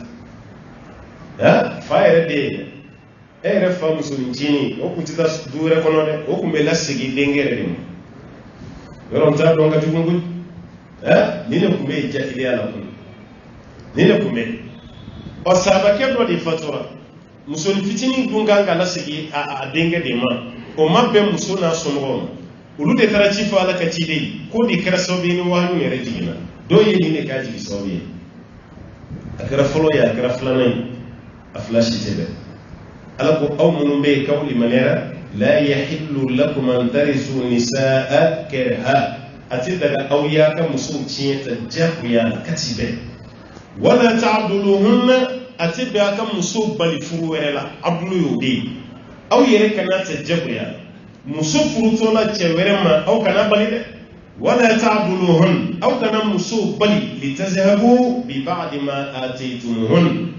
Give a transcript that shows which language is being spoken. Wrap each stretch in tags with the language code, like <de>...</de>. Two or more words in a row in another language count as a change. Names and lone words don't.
<bm>ta fa yɛrɛ den e yɛrɛ fa muso ni ncini o kun tɛ taa du wɛrɛ kɔnɔ dɛ o kun bɛ lasegin denkɛ yɛrɛ de ma yɔrɔ n t'a dɔn ka jugu koyi ni ne kun bɛ yen jahiliya la kun ni ne kun bɛ ɔ sahabakɛ dɔ de fatura muso ni fitini dun kan ka lasegin a denkɛ de ma o ma bɛn muso n'a somɔgɔw ma olu de taara ci fɔ ala ka ciden ye ko de kɛra sababu ye ni wahayu yɛrɛ jiginna dɔw ye nin de k'a jigi sababu ye a kɛra fɔlɔ ye a kɛra filanan ye a fila si tɛ bɛn ala ko aw minnu bɛ yen k'aw limaniyara</bm> <ar>لا يحل لكم أن ترثوا النساء كرها</ar> <bm>a tɛ daga aw y'a ka musow tiɲɛ ta jagoya la kati bɛɛ</bm> <ar>ولا تعضلوهن</ar> <bm>a tɛ bɛn a ka musow bali furu wɛrɛ la abdulu y'o de ye aw yɛrɛ kana ta jagoya muso furutɔla cɛ wɛrɛ ma aw kana bali dɛ</bm> <ar>ولا تعضلوهن</ar> <bm>aw kana muso bali</bm> <ar>لتذهبوا ببعض ما آتيتموهن</ar>